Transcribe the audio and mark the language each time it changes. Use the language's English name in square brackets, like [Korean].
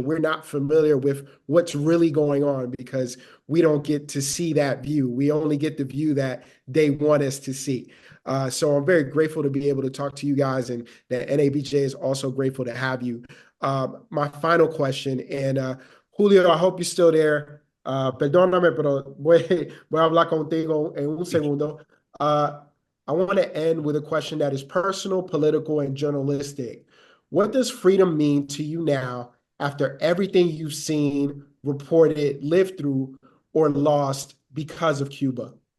[English] We're not familiar with what's really going on because we don't get to see that view. We only get the view that they want us to see. So I'm very grateful to be able to talk to you guys, and that NABJ is also grateful to have you. My final question, and Julio, I hope you're still there. [Spanish] Perdóname, pero voy a hablar contigo en un segundo. [English] I want to end with a question that is personal, political, and journalistic. What does freedom mean to you now after everything you've seen, reported, lived through, or lost because of Cuba?